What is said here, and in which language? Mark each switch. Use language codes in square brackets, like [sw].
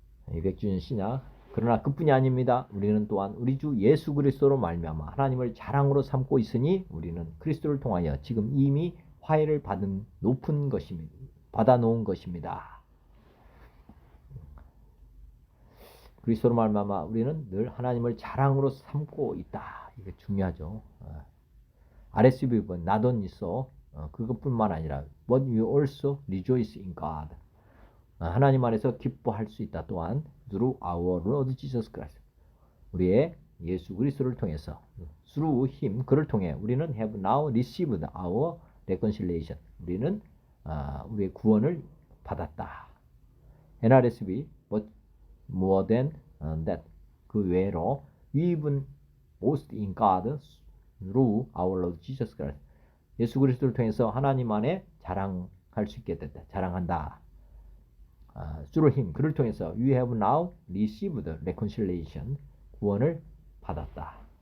[ko] 200주년 신약. 그러나 그뿐이 아닙니다. 우리는 또한 우리 주 예수 그리스도로 말미암아 하나님을 자랑으로 삼고 있으니 우리는 그리스도를 통하여 지금 이미 화해를 받아놓은 것입니다. 그리스도로 말미암아 우리는 늘 하나님을 자랑으로 삼고 있다. 이게 중요하죠. [en] RSV 번 not only so, [ko] 그것뿐만 아니라 [en] but you also rejoice in God. [ko] 하나님 안에서 기뻐할 수 있다. [en] 또한 through our Lord Jesus Christ, [ko] 우리의 예수 그리스도를 통해서 [en] through Him, [ko] 그를 통해 우리는 [en] have now received our reconciliation, [ko] 우리는 우리의 구원을 받았다. [en] NRSV but more than that, [ko] 그 외로 [en] we even boast in God through our Lord Jesus Christ. [ko] 예수 그리스도를 통해서 하나님 안에 자랑할 수 있게 됐다. 자랑한다. [en] through him, [ko] 그를 통해서 [en] we have now received reconciliation, [ko] 구원을 받았다.